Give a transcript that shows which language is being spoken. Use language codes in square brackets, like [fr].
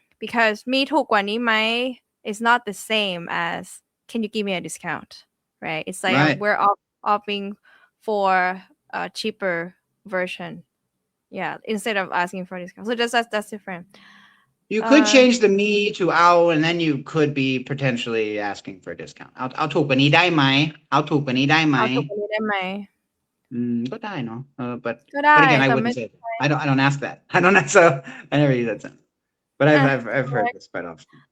[en] Because [th] มีถูกกว่านี้ไหม [en] is not the same as can you give me a discount, right? It's like we're opting for a cheaper version, yeah, instead of asking for a discount. So that's different. You could change the me to เอา and then you could be potentially asking for a discount. [th] เอาถูกกว่านี้ได้ไหมเอาถูกกว่านี้ได้ไหม เอาถูกกว่านี้ได้ไหม ก็ได้เนาะ [en] but again I wouldn't say that. I don't ask that. So I never use that sentence. But I've heard this quite often.